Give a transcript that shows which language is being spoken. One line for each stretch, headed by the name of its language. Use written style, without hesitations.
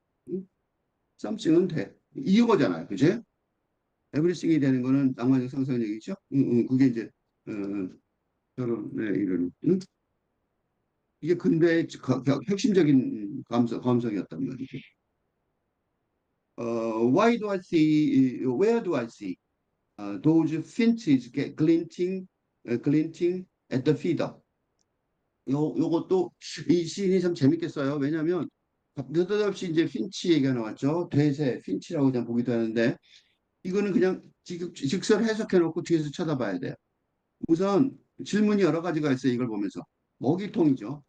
Korean: 응? something은 돼. 이거잖아요. 그제? everything이 되는 거는 낭만적 상상력이죠. 응, 응. 그게 이제 결혼의 이런 응? 이게 근대의 핵심적인 감성이었단 말이죠.
English: Why do I see, where do I see those finches get glinting at the feeder?
Korean: 요것도 이 시인이 참 재밌게 써요. 왜냐하면 느닷없이 이제 핀치 얘기가 나왔죠. 되새 핀치라고 그냥 보기도 하는데 이거는 그냥 직설 해석해 놓고 뒤에서 쳐다봐야 돼요. 우선 질문이 여러 가지가 있어요. 이걸 보면서 먹이통이죠.